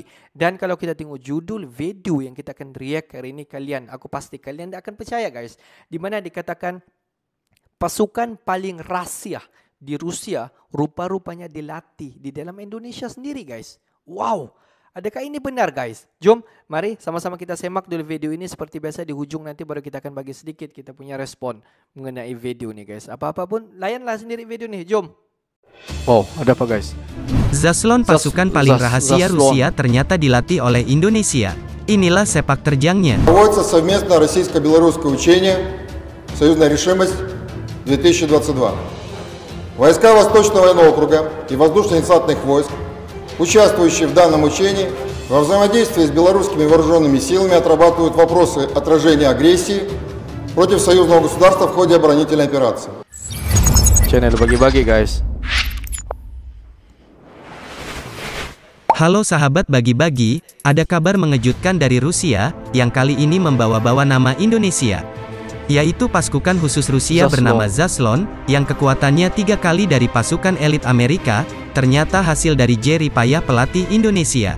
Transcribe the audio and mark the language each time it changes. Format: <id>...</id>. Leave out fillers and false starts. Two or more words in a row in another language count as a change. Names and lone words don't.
<ms>Dan kalau kita tengok judul video yang kita akan react hari ini, aku pasti kalian tak akan percaya guys. Di mana dikatakan pasukan paling rahasia di Rusia rupa-rupanya dilatih di dalam Indonesia sendiri guys. Wow, adakah ini benar guys? Jom, mari sama-sama kita semak dulu video ini. Seperti biasa di hujung nanti baru kita akan bagi sedikit kita punya respon mengenai video ni guys. Apa-apa pun, layanlah sendiri video ni, jom. Wow, ada apa guys? Zaslon,</ms> <id>pasukan paling rahasia Rusia, ternyata dilatih oleh Indonesia. Inilah sepak terjangnya.</id> <ru>Проводится совместное российско-белорусское учение «Союзная решимость 2022». Войска Восточного военного округа и воздушно-десантных войск, участвующие в данном учении, во взаимодействии с белорусскими вооруженными силами отрабатывают вопросы отражения агрессии против союзного государства в ходе оборонительной операции.</ru> <id>Channel Bagi-Bagi guys. Halo sahabat Bagi-Bagi, ada kabar mengejutkan dari Rusia, yang kali ini membawa-bawa nama Indonesia. Yaitu pasukan khusus Rusia bernama Zaslon, yang kekuatannya 3 kali dari pasukan elit Amerika, ternyata hasil dari jerih payah pelatih Indonesia.</id>